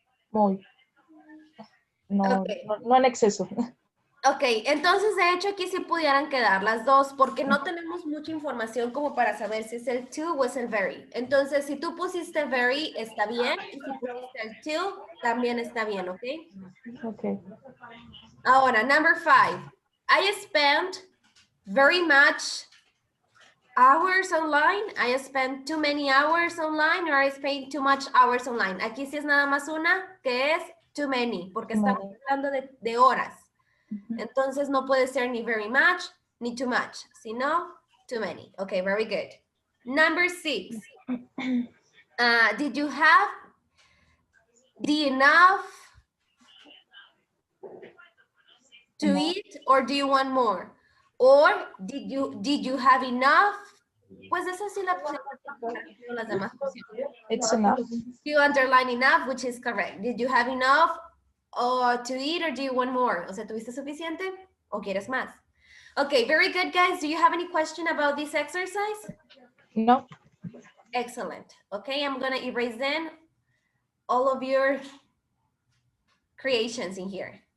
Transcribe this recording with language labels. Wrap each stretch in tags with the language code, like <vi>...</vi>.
<es>muy. No,</es> <en>Ok.</en> <es>no en exceso. Ok, entonces de hecho aquí sí pudieran quedar las dos porque no tenemos mucha información como para saber si es el to o es el very. Entonces si tú pusiste very está bien y si pusiste el to también está bien, ¿ok?</es> <en>Okay. Ahora, number 5. I spent very much hours online, I spend too many hours online, or I spend too much hours online.</en> <es>Aquí sí es nada más una, que es too many, porque</es> <en>Too</en> <es>estamos</es> <en>many.</en> <es>hablando de horas. Ujú. Entonces no puede ser ni</es> <en>very much, ni too much, sino too many. Okay, very good. Number 6. Did you have the enough to Enough. eat, or do you want more? Or did you have enough?</en> <es>Pues esa sí la puse con las demás opciones.</es> <en>It's enough. You underline enough, which is correct. Did you have enough to eat, or do you want more?</en> <es>O sea, ¿tuviste suficiente o quieres más?</es> <en>Okay, very good, guys. Do you have any question about this exercise? No. Excellent. Okay, I'm gonna erase then all of your creations in here.</en>